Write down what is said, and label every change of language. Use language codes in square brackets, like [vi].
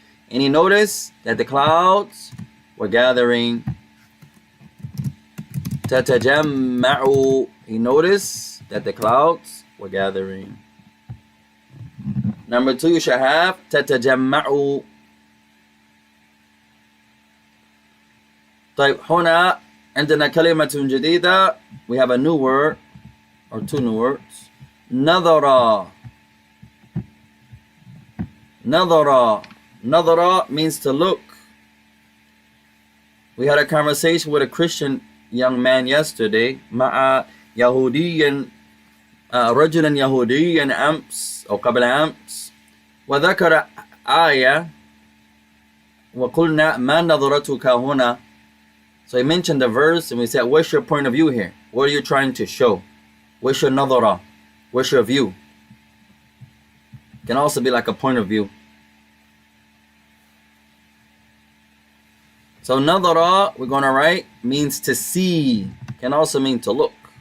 [en] And he noticed that the clouds were gathering. [ar] تتجمع. [en] He noticed that the clouds were gathering. Number 2, you should have تتجمع. [ar] طيب هنا عندنا كلمة جديدة. [en] We have a new word or 2 new words. [ar] نظر. نظر. [en] نظر means to look. We had a conversation with a Christian young man yesterday. [ar] مع يهودي رجلا يهوديا أمس أو قبل أمس وذكر آية وقلنا ما نظرتك هنا. [en] So he mentioned the verse and we said, what's your point of view here? What are you trying to show? What's your nadara? What's your view? It can also be like a point of view. So nadara, we're going to write, means to see. Can also mean to look.